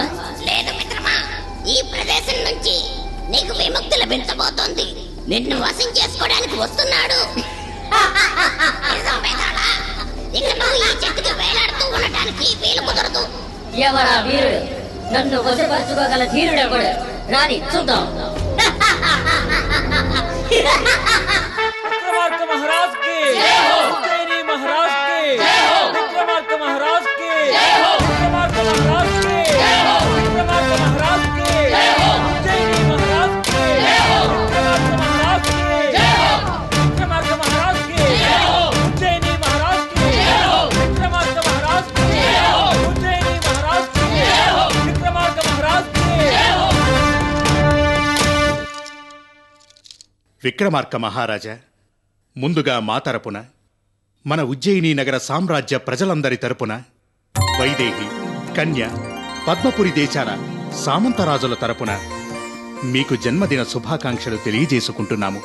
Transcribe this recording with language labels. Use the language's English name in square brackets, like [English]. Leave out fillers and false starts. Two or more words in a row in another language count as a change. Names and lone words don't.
[Telugu] లేదు మిత్రమా, ఈ ప్రదేశం నుంచి నీకు విముక్తి లభించబోతోంది. నిన్ను వశం చేసుకోవడానికి వస్తున్నాడు. నిజం పేదాల, ఇక నువ్వు ఈ చెట్టుకి వేలాడుతూ ఉండటానికి వీలు కుదరదు. ఎవరా వీరుడు? నన్ను వశపరచుకోగల ధీరుడెవడు? రాని చూద్దాం. [Hindi] विक्रमार्क महाराज की उज्जैनी महाराज की विक्रमार्क महाराज की विक्रमार्क महाराज की विक्रमार्क महाराज की उज्जैनी महाराज की विक्रमार्क महाराज की विक्रमार्क महाराज की उज्जैनी महाराज की विक्रमार्क महाराज की उज्जैनी महाराज की विक्रमार्क महाराज की. [Telugu] విక్రమార్క మహారాజా, ముందుగా మా తరపున, మన ఉజ్జయిని నగర సామ్రాజ్య ప్రజలందరి తరపున, వైదేహి, కన్య, పద్మపురి దేశాల సామంతరాజుల తరపున మీకు జన్మదిన శుభాకాంక్షలు తెలియజేసుకుంటున్నాము.